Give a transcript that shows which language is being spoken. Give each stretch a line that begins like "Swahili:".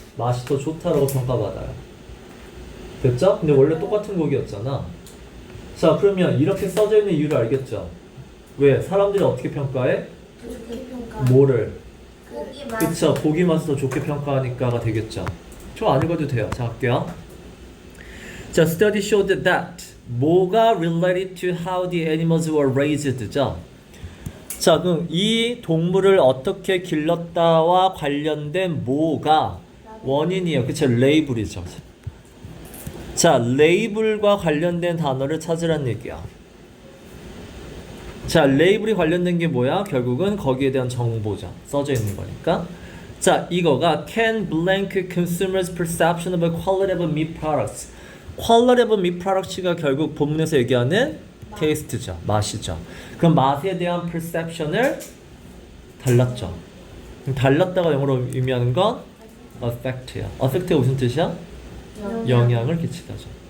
Korean: 맛이 더 좋다라고 평가받아요. 됐죠? 근데 원래 똑같은 곡이었잖아. 자, 그러면 이렇게 써져 있는 이유를 알겠죠? 왜? 사람들이 어떻게 평가해? 좋게 평가. 뭐를? 고기 맛. 그쵸, 고기 맛을 더 좋게 평가하니까가 되겠죠. 저 안 읽어도 돼요. 자, 할게요.
English: 자, study showed that 뭐가 related to how the animals were raised죠.
Korean: 자, 그럼 이 동물을 어떻게 길렀다와 관련된 뭐가 원인이에요. 그쵸, 레이블이죠. 자, 레이블과 관련된 단어를 찾으란 얘기야. 자, 레이블이 관련된 게 뭐야? 결국은 거기에 대한 정보죠. 써져 있는 거니까. 자, 이거가
English: can blank consumers' perception of a quality of meat products. quality of meat products
Korean: 가 결국 본문에서 얘기하는 taste죠. 맛이죠. 그럼 맛에 대한 perception을 달랐죠. 그럼 달랐다가 영어로 의미하는 건 affect야. affect가 무슨 뜻이야? 영향을 끼치다죠.